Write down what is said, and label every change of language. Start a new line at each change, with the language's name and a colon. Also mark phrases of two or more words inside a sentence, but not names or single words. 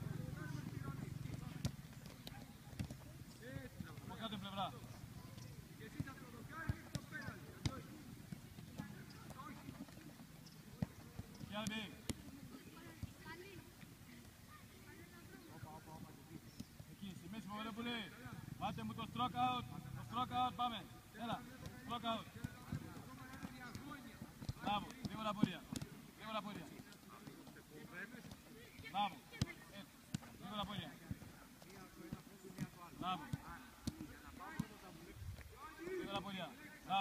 Greek: Από κάτω πλευρά. Και άλλη. Εκεί, στη μέση Παπαδόπουλε. Πάτε μου το
English: stroke out.
Greek: Το
English: stroke out,
Greek: πάμε. Έλα,
English: stroke out.
Greek: Μπράβο, γρήγορα πόδια. Γρήγορα πόδια. Μπράβο. Έτσι, γρήγορα πόδια. Μπράβο. Γρήγορα πόδια. Μπράβο.